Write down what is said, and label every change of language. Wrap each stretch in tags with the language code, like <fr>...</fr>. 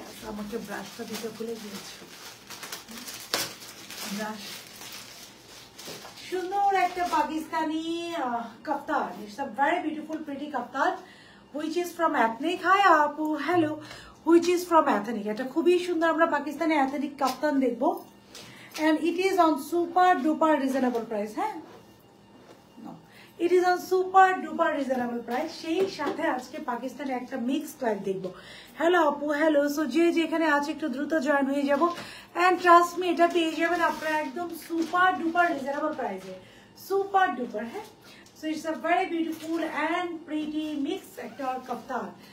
<bn>আমাকে ব্রাশটা দিতে ভুলে গিয়েছি। ব্রাশ সুন্দর একটা Pakistani kaftan.</bn> <en>It's a very beautiful pretty kaftan which is from ethnic. Hi আপু, hello, which is from ethnic.</en> <bn>এটা খুবই সুন্দর আমরা পাকিস্তানি ethnic kaftan দেখবো</bn> <en>and it is on super duper reasonable price. হ্যাঁ, no, it is on super duper reasonable price.</en> <bn>সেই সাথে আজকে পাকিস্তানি একটা মিক্সড লাইভ দেখবো। হ্যালো আপু, হ্যালো। সো যে যেখানে আছে একটু দ্রুত জয়েন হয়ে যাবো</bn> <en>and trust me</en> <bn>এটা পেয়ে যাবেন আপনারা একদম সুপার ডুপার রিজনেবল প্রাইসে, সুপার ডুপার।</bn> <en>হ্যাঁ, so it's a very beautiful and pretty mix একটা kaftan.</en>